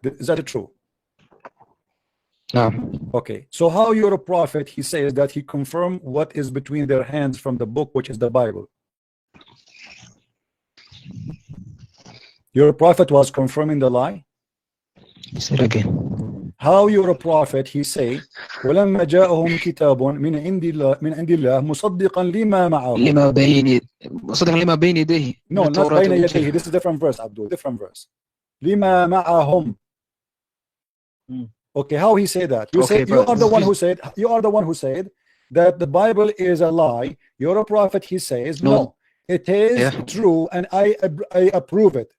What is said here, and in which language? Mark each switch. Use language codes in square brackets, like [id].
[en] Is that true? No. Okay, so how you're a prophet, he says that he confirmed what is between their hands from the book, which is the Bible. Your prophet was confirming the lie? Say it again. How you're a prophet, he say [ar] ولما جاءهم كتاب من عند الله مصدقا لما معهم مصدقا لما بين يديه. [en] No, not [ar] بين يديه. [en] This is different verse, Abdul. Different verse. [ar] لما معهم. [en] Okay, how he say that? You are the one who said that the Bible is a lie. You're a prophet. He says no, it is true, and I approve it.